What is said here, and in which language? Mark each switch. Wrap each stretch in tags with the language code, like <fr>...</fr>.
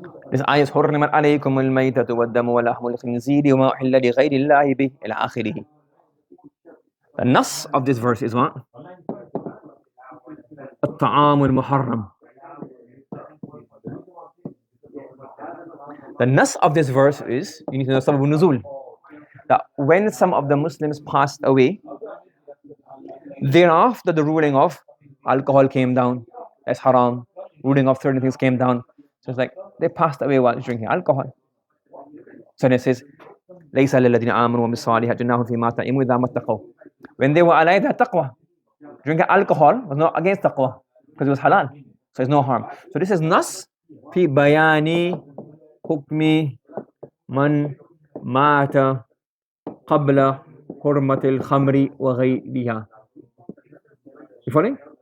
<en>This ayah is</en> <ar>حرمت عليكم الميتة والدم ولحم الخنزير وما أحل لغير الله به إلى آخره.</ar> <en>The nas of this verse is what?</en> <ar>الطعام المحرم.</ar> <en>The nas of this verse is, you need to know sabab al-nuzul. that when some of the Muslims passed away, thereafter the ruling of alcohol came down as haram, ruling of certain things came down. So it's like they passed away while drinking alcohol. So it says,</en> <ar>لَيْسَ لِلَّذِينَ آمَنُوا وَبِالصَّالِحَاتِ جُنَاحٌ فِيمَا طَعِمُوا إِذَا مَا اتَّقَوْا.</ar> <en>When they were alive, they had taqwa. Drinking alcohol was not against taqwa because it was halal. So there's no harm. So this is nas fi bayani hukmi man mata qabla hurmatil khamri wa ghayriha. You following?</en>